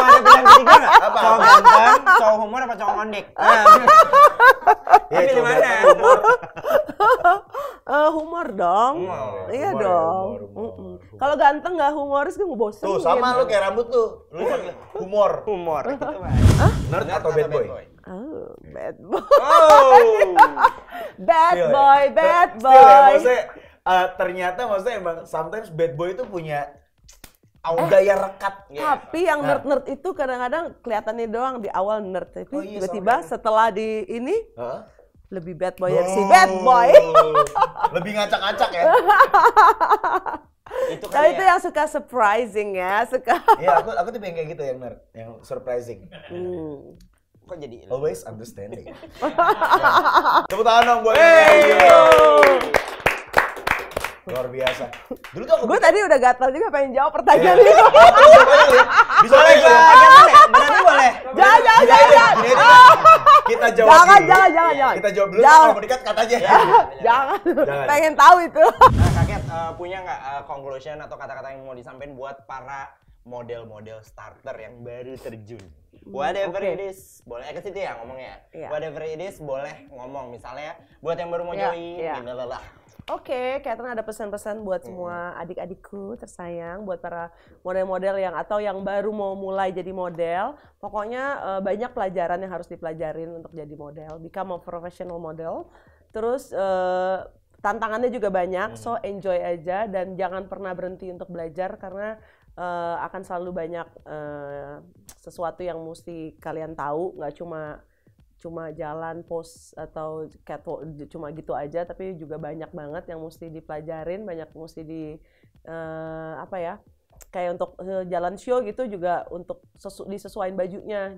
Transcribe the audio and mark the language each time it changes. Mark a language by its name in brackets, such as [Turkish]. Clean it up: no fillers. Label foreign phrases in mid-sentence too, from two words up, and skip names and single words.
[Indonesian] Mau ada pilihan ketiga nggak? Cowok ganteng, cowok humor apa cowok ngondek? Ya, pilih mana? Humor dong. Iya dong. Kalau ganteng nggak humoris gue ngebosenin. Tuh sama lu kayak rambut tuh. Lu humor. Humor. Nerd atau [English] bad boy? Oh, bad boy. Oh. Bad boy. [Indonesian] Still ya, maksudnya ternyata emang sometimes [English] bad boy [Indonesian] itu punya gaya rekat. Tapi yang nerd itu kadang-kadang kelihatannya doang di awal nerd, tapi tiba-tiba setelah di ini lebih [English] bad boy [Indonesian] yang si [English] bad boy. [Indonesian] Lebih ngacak-ngacak ya. Itu kan itu yang suka surprising ya, suka. Iya, aku tuh pengen kayak gitu yang nerd, yang surprising. Kok jadi [English] always understanding. [Indonesian] Tepuk tangan dong buat luar biasa. Dulu tuh gue tadi udah gatal juga pengen jawab pertanyaan itu. Bisa boleh gue berarti boleh. Jangan. Kita jawab dulu. Jangan. Kita jawab dulu, kalau mau dikat kata aja. Jangan. Pengen tahu itu. Nah, Kakek punya nggak conclusion atau kata-kata yang mau disampaikan buat para model-model starter yang baru terjun? [English] Whatever it is, [Indonesian] boleh ke situ ya ngomongnya. [English] Whatever it is [Indonesian] boleh ngomong, misalnya buat yang baru mau join, gitu lah. Oke, Catherine ada pesan-pesan buat semua adik-adikku tersayang, buat para model-model atau yang baru mau mulai jadi model. Pokoknya banyak pelajaran yang harus dipelajarin untuk jadi model, [English] become a professional model. [Indonesian] Terus tantangannya juga banyak, so enjoy aja dan jangan pernah berhenti untuk belajar karena akan selalu banyak sesuatu yang mesti kalian tahu, nggak cuma jalan pose atau catwalk cuma gitu aja, tapi juga banyak banget yang mesti dipelajarin, banyak mesti kayak untuk jalan show gitu juga untuk disesuaiin bajunya.